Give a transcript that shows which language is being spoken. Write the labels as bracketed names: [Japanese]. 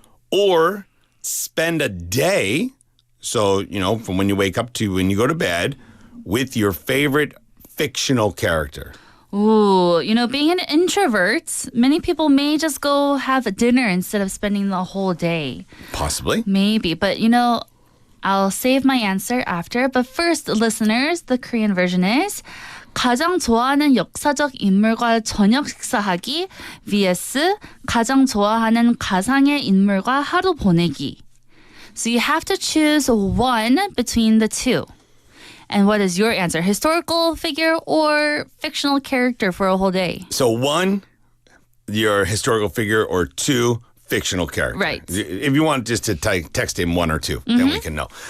[English] Or spend a day, so, from when you wake up to when you go to bed, with your favorite fictional character. Ooh, being an introvert, many people may just go have dinner instead of spending the whole day. Possibly. Maybe, but I'll save my answer after. But first, listeners, the Korean version is [Korean] 가장 좋아하는 역사적 인물과 저녁 식사하기 vs 가장 좋아하는 가상의 인물과 하루 보내기. [English] So you have to choose one between the two. And what is your answer? Historical figure or fictional character for a whole day? So one, your historical figure, or two, fictional character. Right. If you want just to text him one or two, then we can know.